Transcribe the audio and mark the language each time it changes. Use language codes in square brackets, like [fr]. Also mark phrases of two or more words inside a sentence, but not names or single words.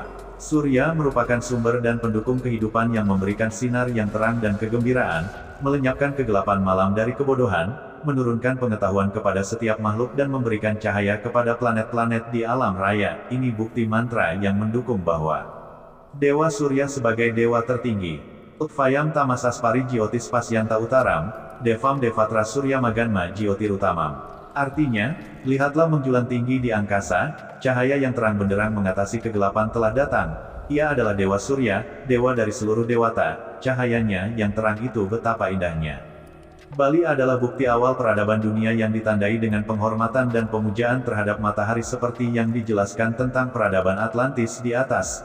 [id] Surya merupakan sumber dan pendukung kehidupan yang memberikan sinar yang terang dan kegembiraan, melenyapkan kegelapan malam dari kebodohan, menurunkan pengetahuan kepada setiap makhluk dan memberikan cahaya kepada planet-planet di alam raya. Ini bukti mantra yang mendukung bahwa Dewa Surya sebagai dewa tertinggi. [sa] Utvayam Tamasaspari Jyotis Pasyanta Utaram, Devam Devatra Surya Maganma Jyotirutamam. [id] Artinya, lihatlah menjulang tinggi di angkasa, cahaya yang terang benderang mengatasi kegelapan telah datang. Ia adalah Dewa Surya, dewa dari seluruh dewata, cahayanya yang terang itu betapa indahnya. Bali adalah bukti awal peradaban dunia yang ditandai dengan penghormatan dan pemujaan terhadap matahari seperti yang dijelaskan tentang peradaban Atlantis di atas.